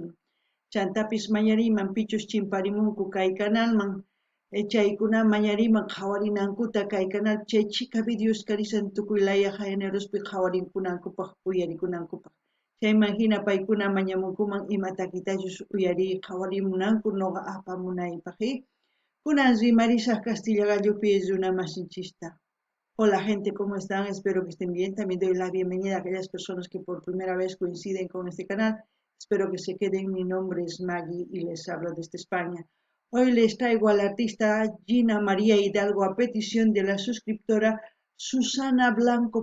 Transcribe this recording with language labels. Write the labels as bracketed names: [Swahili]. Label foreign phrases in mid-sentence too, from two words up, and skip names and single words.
[Quechua] Chantapis mañariman pichus chimparimunku kay canalman chaykuna mañariman qhawarinankuta kay canal chay chika videos karisan tukuy laya generospi qhawarinkunankupaq uyarikunankupaq. Chayman hina paykuna mañamunkuman ima takitachus uyari qhawarimunanku noqa apamunaypaqi. Kunan rimarisaq Castilla Gallopi runa masinchista. [Spanish] Hola gente, ¿cómo están? Espero que estén bien. También doy la bienvenida a aquellas personas que por primera vez coinciden con este canal. Espero que se queden. Mi nombre es Maggie y les hablo desde España. Hoy les traigo al artista Gina María Hidalgo a petición de la suscriptora Susana Blanco.